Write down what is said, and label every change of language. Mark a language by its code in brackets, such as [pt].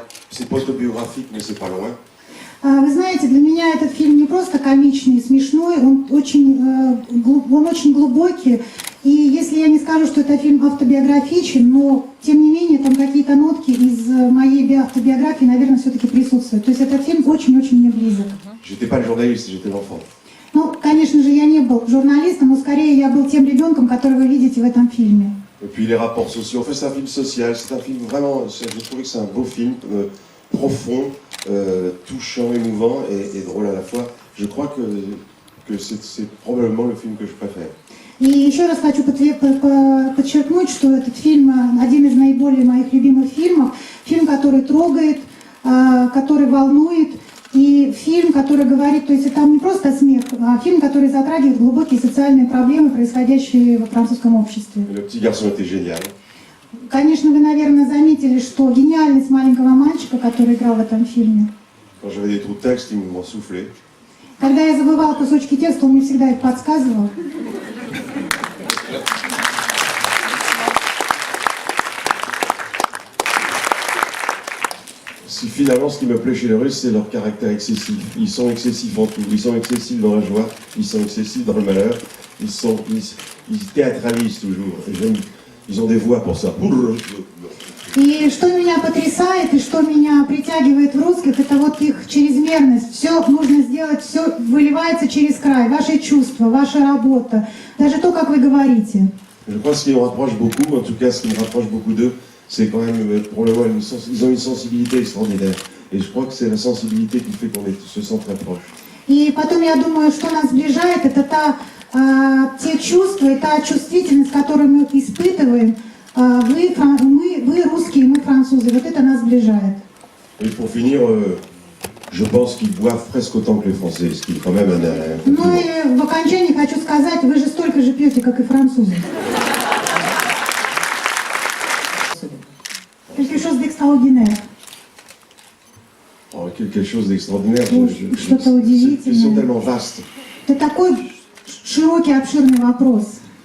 [fr] c'est post-biographique, mais c'est pas loin. [ru] Вы знаете, для меня этот фильм не просто комичный и смешной, он очень глубокий. И если я не скажу, что это фильм автобиографичен, но тем не менее там какие-то нотки из моей автобиографии, наверное, все-таки присутствуют. То есть этот фильм очень-очень мне близок. [fr] J'étais pas le journaliste, j'étais l'enfant. [ru] Ну, конечно же, я не был журналистом, но скорее я был тем ребенком, который вы видите в этом фильме. [fr] Et puis les rapports sociaux. En fait, c'est un film social, c'est un film vraiment... J'ai trouvé que c'est un beau film, profond, touchant, émouvant et drôle à la fois. Je crois que c'est probablement le film que je préfère. [ru] И еще раз хочу подчеркнуть, что этот фильм один из наиболее моих любимых фильмов. Фильм, который трогает, который волнует. И фильм, который говорит, то есть там не просто смех, а фильм, который затрагивает глубокие социальные проблемы, происходящие во французском обществе. [fr] Le petit garçon était génial. [ru] Конечно, вы, наверное, заметили, что гениальность маленького мальчика, который играл в этом фильме. [fr] Quand j'avais des trous de texte, il m'en soufflait. [ru] Когда я забывала кусочки текста, он мне всегда их подсказывал. [fr] Finalement, ce qui me plaît chez les Russes, c'est leur caractère excessif. Ils sont excessifs en tout. Ils sont excessifs dans la joie, ils sont excessifs dans le malheur. Ils théâtralisent toujours. Ils ont des voix pour ça. [ru] И что меня потрясает, и что меня притягивает в русских, это вот их чрезмерность. Все нужно сделать, все выливается через край. Ваши чувства, ваша работа, даже то, как вы говорите. [fr] Je crois que ce qui nous rapproche beaucoup, en tout cas ce qui nous rapproche beaucoup d'eux, c'est quand même, probablement, ils ont une sensibilité extraordinaire. Et je crois que c'est la sensibilité qui fait qu'on se sent très proche. [ru] И потом я думаю, что нас сближает, это те чувства и та чувствительность, которую мы испытываем. Вы русские, мы французы. Вот это нас сближает. [fr] Et pour finir, je pense qu'ils boivent presque autant que les Français, ce qui est quand même un [ru] Ну и в окончании хочу сказать, вы же столько же пьете, как и французы. [fr] Quelque chose d'extraordinaire. Oh, quelque chose d'extraordinaire. [ru] Что-то удивительное. [fr] Ils sont tellement vastes. [ru] Это такой широкий, обширный вопрос.